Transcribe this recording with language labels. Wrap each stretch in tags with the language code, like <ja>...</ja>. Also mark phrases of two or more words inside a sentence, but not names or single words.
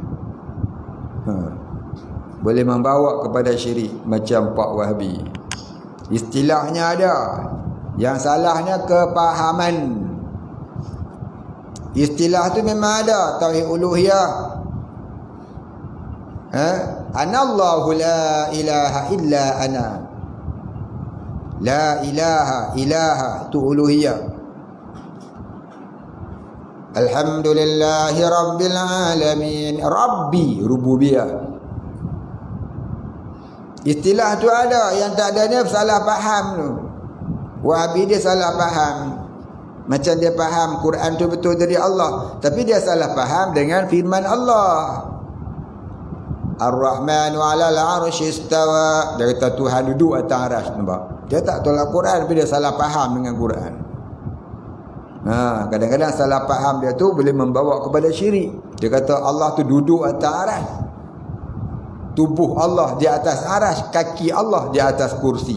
<ms>Boleh membawa kepada syirik macam Pak Wahabi. Istilahnya ada, yang salahnya kepahaman. Istilah tu memang ada, tauhid uluhiyah.</ms> <ar>أنا الله لا إله إلا أنا. لا إله</ar> <ms>tu uluhiyah.</ms> <ar>الحمد لله رب العالمين.</ar> <ms>Rabbi rububiyah. Istilah tu ada, yang tak ada dia salah faham tu. Wahabi dia salah faham. Macam dia faham Quran tu betul dari Allah, tapi dia salah faham dengan firman Allah.</ms> <ar>الرحمن على العرش استوى.</ar> <ms>Dia kata Tuhan duduk atas arasy, nampak? Dia tak tolak Quran, tapi dia salah faham dengan Quran. Kadang-kadang salah faham dia tu boleh membawa kepada syirik. Dia kata Allah tu duduk atas arasy. Tubuh Allah di atas arasy, kaki Allah di atas kursi.</ms>